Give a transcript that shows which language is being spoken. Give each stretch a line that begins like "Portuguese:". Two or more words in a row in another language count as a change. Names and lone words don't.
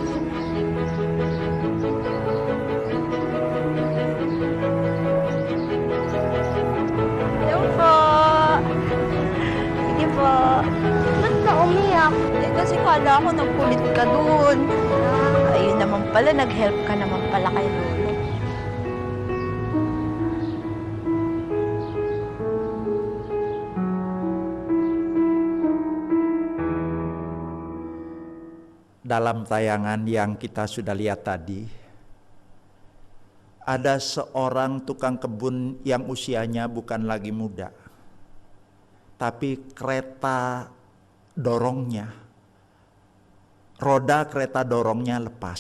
Filipino: Hello po. Sige po. Ba't ka umiyak? Kasi kala ko nagkulit ka doon. Ayun naman pala, nag-help ka naman pala kay Lolo.
Malay: Dalam tayangan yang kita sudah lihat tadi, ada seorang tukang kebun yang usianya bukan lagi muda, tapi kereta dorongnya, roda kereta dorongnya lepas.